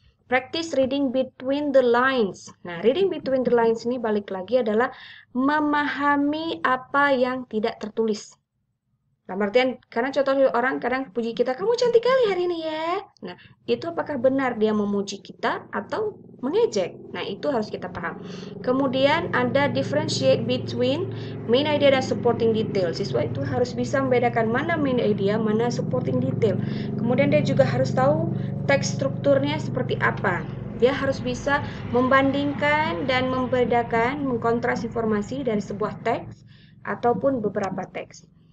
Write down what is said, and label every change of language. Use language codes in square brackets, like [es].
[en] Practice reading between the lines. [id] Nah, reading between the lines ini balik lagi adalah memahami apa yang tidak tertulis. Dalam artian, karena contoh orang kadang puji kita, kamu cantik kali hari ini ya. Nah, itu apakah benar dia memuji kita atau mengejek? Nah, itu harus kita paham. Kemudian ada [en] differentiate between main idea dan supporting detail. [id] Siswa itu harus bisa membedakan mana main idea, mana supporting detail. Kemudian dia juga harus tahu teks strukturnya seperti apa. Dia harus bisa membandingkan dan membedakan, mengkontras informasi dari sebuah teks ataupun beberapa teks.